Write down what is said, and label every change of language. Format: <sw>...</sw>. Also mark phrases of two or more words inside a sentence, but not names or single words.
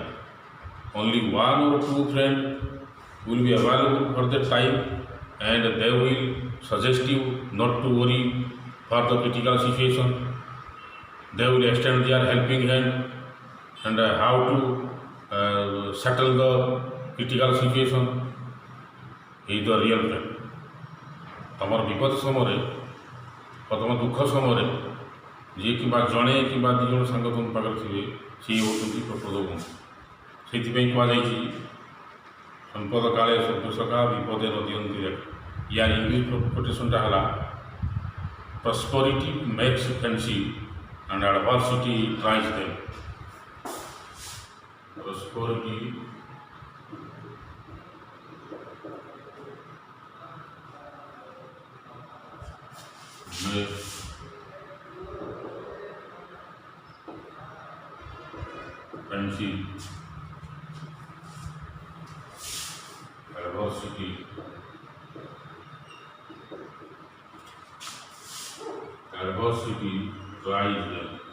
<en>Only one or two friends will be available for that time, and they will suggest you not to worry for the critical situation. They will extend their helping hand and how to settle the critical situation. is the real friend.</en> <or>ତମର ବିପଦ ସମୟରେ ବା ତୁମ ଦୁଃଖ ସମୟରେ ଯିଏ କିମ୍ବା ଜଣେ କିମ୍ବା ଦୁଇ ଜଣ ସାଙ୍ଗ ତୁମ ପାଖରେ ଥିବେ, ସିଏ ହେଉଛନ୍ତି ପ୍ରକୃତ ବନ୍ଧୁ। ସେଇଥିପାଇଁ କୁହାଯାଇଛି ସମ୍ପଦ କାଳେ ସଭ୍ୟ ସଖା ବିପଦେ ନ ଦିଅନ୍ତି ଦେଖା। ୟାର ଇଂଲିଶ କୋଟେସନଟା ହେଲା</or> <en>prosperity makes friendship and adversity tries them. Prosperity makes friendship, adversity tries them.</en>